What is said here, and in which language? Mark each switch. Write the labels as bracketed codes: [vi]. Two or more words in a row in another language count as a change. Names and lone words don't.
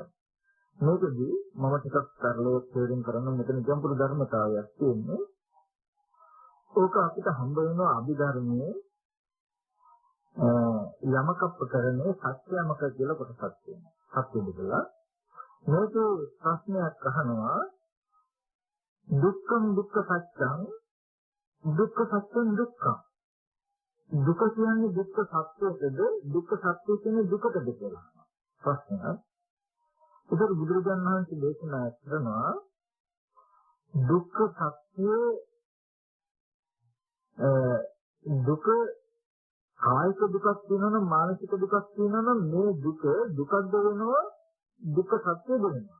[si] මේකදී මම ටිකක් සරලව තේරුම් කරන්න මෙතන ගැඹුරු ධර්මතාවයක් තියෙන්නේ. ඕක අපිට හම්බ වෙනවා අභිධර්මයේ යමක ප්‍රකරණේ සත්‍යමක කියලා කොටසක් තියෙනවා. සත්‍ය බුදලා මේක ප්‍රශ්නයක් අහනවා [pi] දුක්ඛං දුක්ඛ සත්‍යං දුක්ඛ සත්‍යං දුක්ඛං [si] දුක කියන්නේ දුක්ඛ සත්‍යයේද දුක්ඛ සත්‍ය කියන්නේ දුකටද කියලා ප්‍රශ්නයක්. ඒකට බුදුරජාණන් වහන්සේ දේශනා කරනවා දුක්ඛ සත්‍ය දුක කායික දුකක් තියෙනවා මානසික දුකක් තියෙනවා මේ දුකක්ද වෙනවා දුක්ඛ සත්‍ය වෙනවා.